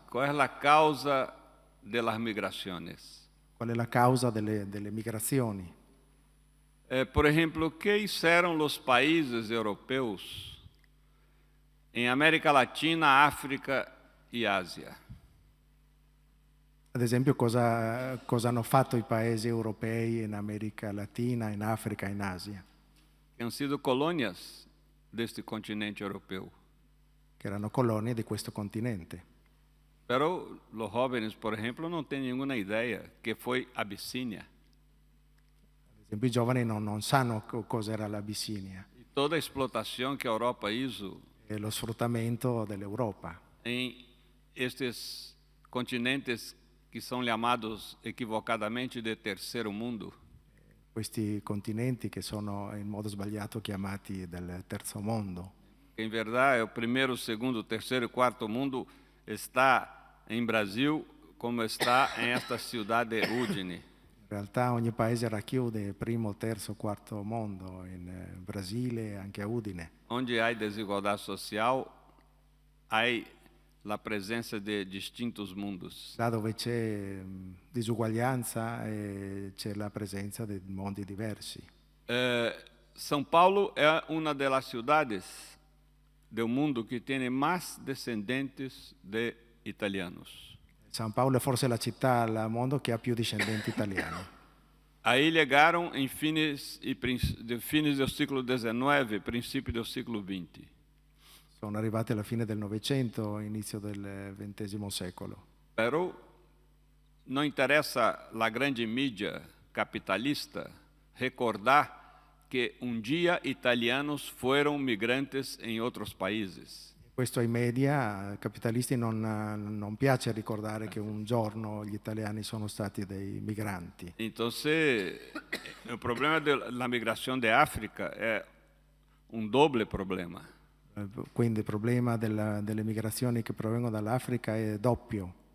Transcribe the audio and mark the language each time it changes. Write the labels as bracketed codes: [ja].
[it] Qual è la causa delle migrazioni? Qual è la causa delle migrazioni? [pt] Por exemplo, o que fizeram os países europeus em América Latina, África e Ásia? [it] Ad esempio, cosa hanno fatto i paesi europei in America Latina, in Africa, in Asia? [pt] Que han sido colônias deste continente europeu. [it] Che erano colonie di questo continente. [pt] Pero os jovens, por exemplo, não têm nenhuma ideia que foi Abissínia. [it] Ad esempio, i giovani non sanno cos'era l'Abissinia. [pt] E toda a explotação que a Europa hizo [it] E lo sfruttamento dell'Europa. [pt] em estes continentes que são chamados equivocadamente de terceiro mundo. [it] Questi continenti che sono in modo sbagliato chiamati del terzo mondo. [pt] Em verdade, o primeiro, segundo, terceiro e quarto mundo está em Brasil, como está em esta cidade de Udine. [it] In realtà ogni paese racchiude primo, terzo, quarto mondo, in Brasile e anche a Udine. [pt] Onde há desigualdade social, há a presença de distintos mundos. [it] Là dove c'è disuguaglianza c'è la presenza di mondi diversi. [pt] São Paulo é uma das cidades do mundo que tem mais descendentes de italianos. [it] San Paolo è forse la città al mondo che ha più discendenti italiani. [pt] Aí chegaram em fines do século XIX, princípio do século XX. [it] Sono arrivati alla fine del Novecento, inizio del XX secolo. [pt] Pero não interessa a grande mídia capitalista recordar que dia italianos foram migrantes em outros países. [it] Questo ai media capitalisti non piace ricordare che un giorno gli italiani sono stati dei migranti. [pt] Então, o problema da migração de África é doble problema. [it] Quindi il problema delle migrazioni che provengono dall'Africa è doppio.